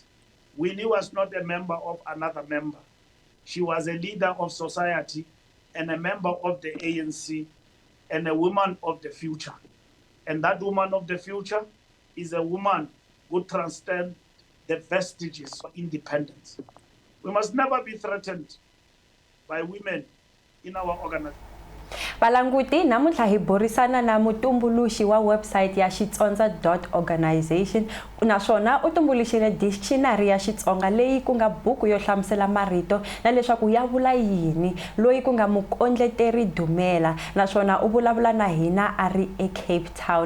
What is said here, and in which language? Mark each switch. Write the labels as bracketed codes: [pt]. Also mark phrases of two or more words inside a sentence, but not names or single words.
[en] Winnie was not a member of another member. She was a leader of society and a member of the ANC and a woman of the future. And that woman of the future is a woman who transcends the vestiges of independence. We must never be threatened by women in our organization. [ts] Valanguti namuntlha hi burisana na mutumbuluxi wa website ya Tsonga.organization naswona u tumbuluxile dictionary ya Xitsonga leyi ku nga buku yo hlamusela marito na leswaku ya vula yini, loyi ku nga mukondleteri Dumela naswona u vulavula na hina a ri eCape Town.